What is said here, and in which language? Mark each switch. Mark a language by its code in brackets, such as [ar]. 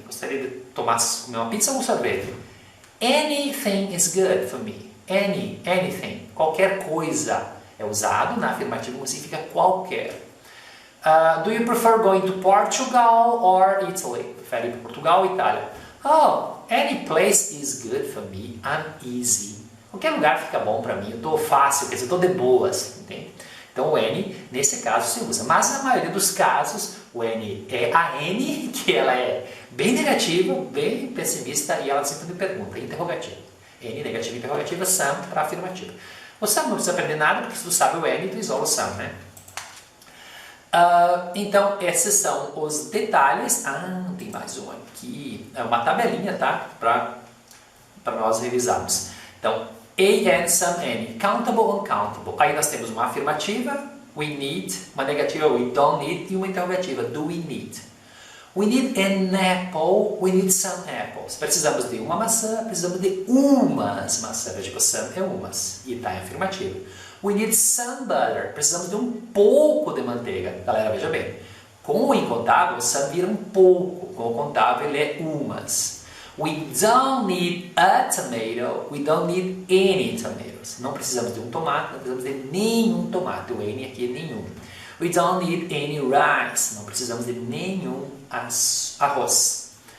[pt] Gostaria de comer uma pizza ou um sorvete? Anything is good for me. Anything. Qualquer coisa é usado na afirmativa, significa qualquer. [en] Do you prefer going to Portugal or Italy? [pt] Prefere ir para Portugal ou Itália? [en] Oh, any place is good for me. I'm easy. [pt] Qualquer lugar fica bom para mim. Eu estou fácil, quer dizer, eu estou de boas. Entende? Então o N, nesse caso, se usa. Mas na maioria dos casos, o N é a N, que ela é bem negativa, bem pessimista, e ela sempre pergunta, interrogativa. N, negativa, interrogativa, some para afirmativa. O some não precisa aprender nada, porque se tu sabe o N, tu isola o some, né? Então, esses são os detalhes. Tem mais um aqui. É uma tabelinha, tá? Para nós revisarmos. Então, A, N, some, N. Countable, uncountable. Aí nós temos uma afirmativa [en] we need, uma negativa we don't need e uma interrogativa do we need. We need an apple, we need some apples. [pt] Precisamos de uma maçã, precisamos de umas maçãs. Veja que o some é umas e está em afirmativo. We need some butter, precisamos de um pouco de manteiga. Galera, veja bem, com o incontável, o some vira um pouco, com o contável ele é umas. [en] We don't need a tomato, we don't need any tomatoes. [pt] Não precisamos de um tomate, não precisamos de nenhum tomate. O N aqui é nenhum. We don't need any rice, não precisamos de nenhum arroz.